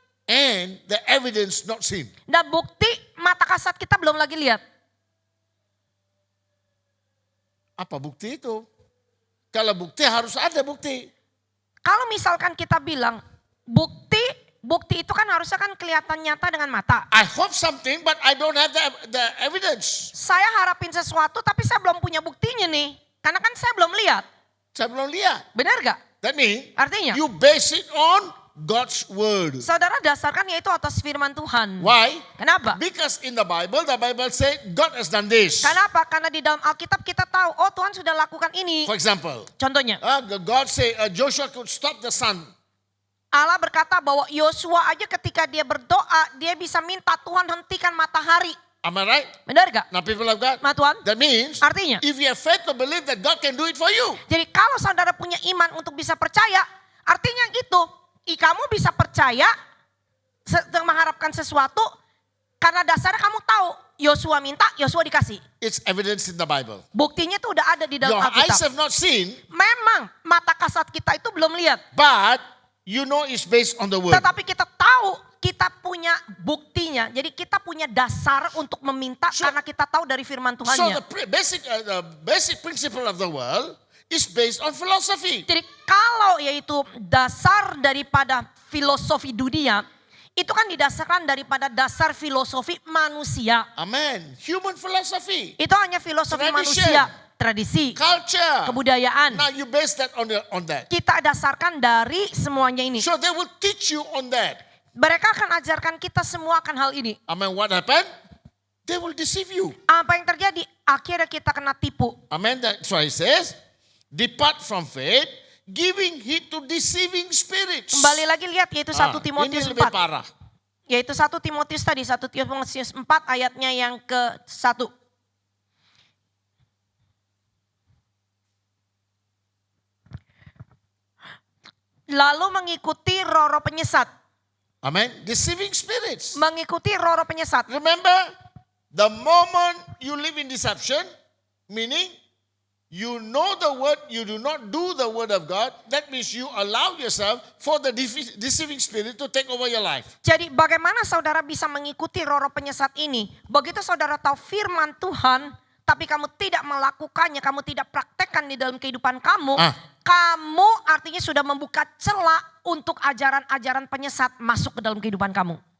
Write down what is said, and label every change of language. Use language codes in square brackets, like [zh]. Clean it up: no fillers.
[en] And the evidence not seen. [id] Dan bukti mata kasat kita belum lagi lihat. Apa bukti itu? Kalau bukti harus ada bukti. Kalau misalkan kita bilang bukti itu kan harusnya kan kelihatan nyata dengan mata. [en] I hope something but I don't have the evidence. [id] Saya harapin sesuatu tapi saya belum punya buktinya nih. Karena kan saya belum lihat. Saya belum lihat. Benar gak? [en] That means [id] Artinya, [en] you base it on God's word. [id] saudara dasarkan yaitu atas firman Tuhan. [en] Why? [id] Kenapa? [en] Because in the Bible said God has done this. [id] Kenapa? Karena di dalam Alkitab kita tahu, oh Tuhan sudah lakukan ini. [en] For example, [id] Contohnya, [en] God say Joshua could stop the sun. [id] Allah berkata bahwa Yosua aja ketika dia berdoa, dia bisa minta Tuhan hentikan matahari. [en] Am I right? [id] Benar gak? [en] Now people of God. [id] Ma Tuhan? [en] That means [id] Artinya, [en] if you have faith to believe that God can do it for you. [id] jadi kalau saudara punya iman untuk bisa percaya, artinya gitu, kamu bisa percaya mengharapkan sesuatu karena dasarnya kamu tahu Yosua minta, Yosua dikasih. [en] It's evidence in the Bible. [id] Buktinya itu udah ada di dalam [en] Your eyes [id] Alkitab. [en] have not seen, [id] Memang mata kasat kita itu belum lihat, [en] but you know it's based on the word. [id] tetapi kita tahu kita punya buktinya. Jadi kita punya dasar untuk meminta karena kita tahu dari firman [en] So [id] Tuhannya. [en] the basic principle of the world is based on philosophy. [id] Jadi kalau yaitu dasar daripada filosofi dunia, itu kan didasarkan daripada dasar filosofi manusia. [en] Amen. Human philosophy, [id] Itu hanya filosofi [en] Tradition. [id] manusia, tradisi, [en] culture. [id] kebudayaan. [en] Now you base that on that. [id] Kita dasarkan dari semuanya ini. [en] So they will teach you on that. [id] Mereka akan ajarkan kita semua akan hal ini. [en] Amen. What happened? They will deceive you. [id] Apa yang terjadi? Akhirnya kita kena tipu. [en] Amen. That's why it says, depart from faith, giving heed to deceiving spirits. [id] Kembali lagi lihat yaitu 1 Ini Timotius lebih 4. parah. Yaitu 1 Timotius tadi, 1 Timotius 4 ayatnya yang ke-1. Lalu mengikuti roh-roh penyesat. [en] Amen. Deceiving spirits. [id] Mengikuti roh-roh penyesat. [en] Remember, the moment you live in deception, meaning You know the word, you do not do the word of God. That means you allow yourself for the deceiving spirit to take over your life. [id] Jadi bagaimana saudara bisa mengikuti roh-roh penyesat ini? Begitu saudara tahu firman Tuhan, tapi kamu tidak melakukannya, kamu tidak praktekkan di dalam kehidupan kamu, kamu artinya sudah membuka celah untuk ajaran-ajaran penyesat masuk ke dalam kehidupan kamu.